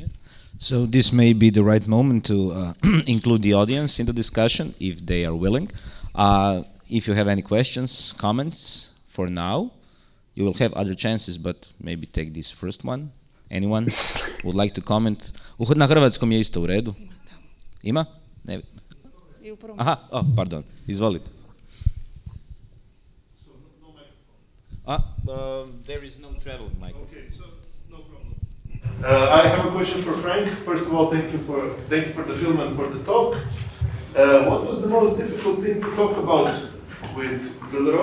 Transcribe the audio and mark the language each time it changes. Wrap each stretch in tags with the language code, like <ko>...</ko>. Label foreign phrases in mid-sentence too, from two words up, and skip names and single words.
<en>So this may be the right moment to include the audience in the discussion, if they are willing. If you have any questions, comments, for now, you will have other chances, but maybe take this first one. Anyone would like to comment?</en> <hr>Na hrvatskom je isto u redu. Ima? Ne. Aha, pardon. Izvolite.</hr> <en>There is no travel mic. Okay, so no problem. I have a question for Frank. First of all, thank you for the film and for the talk. What was the most difficult thing to talk about with Jodorowsky?</en>